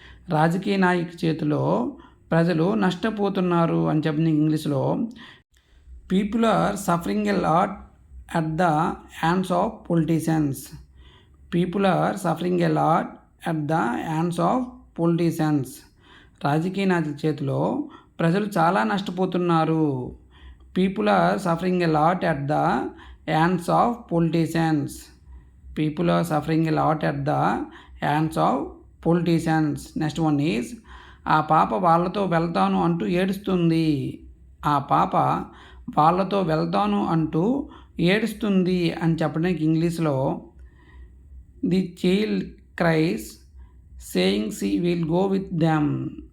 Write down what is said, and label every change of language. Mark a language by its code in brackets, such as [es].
[te] రాజకీయ నాయకుల చేతిలో ప్రజలు నష్టపోతున్నారు అని చెప్పిన ఇంగ్లీష్లో [en] People are suffering a lot at the hands of politicians. People are suffering a lot at the hands of politicians. [te] రాజకీయ నాయకుల చేతిలో ప్రజలు చాలా నష్టపోతున్నారు. [en] People are suffering a lot at the hands of politicians. People are suffering a lot at the hands of politicians. Next one is [te] ఆ పాప వాళ్ళతో వెళ్తాను అంటూ ఏడుస్తుంది. ఆ పాప వాళ్ళతో వెళ్తాను అంటూ ఏడుస్తుంది అని చెప్పడానికి ఇంగ్లీష్లో [en] The child cries saying she will go with them.